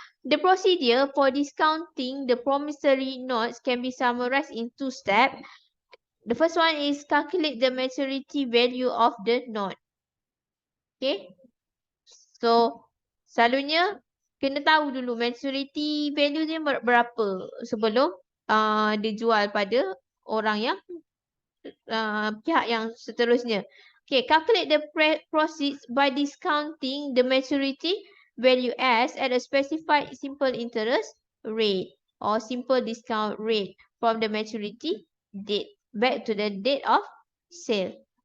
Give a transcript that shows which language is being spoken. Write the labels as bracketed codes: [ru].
[en] The procedure for discounting the promissory notes can be summarized in 2 steps. The first one is calculate the maturity value of the note. Okay. [ms] So selalunya kena tahu dulu maturity value dia berapa sebelum dia jual pada orang yang pihak yang seterusnya. [en] Okay, calculate the proceeds by discounting the maturity value as at a specified simple interest rate or simple discount rate from the maturity date back to the date of sale.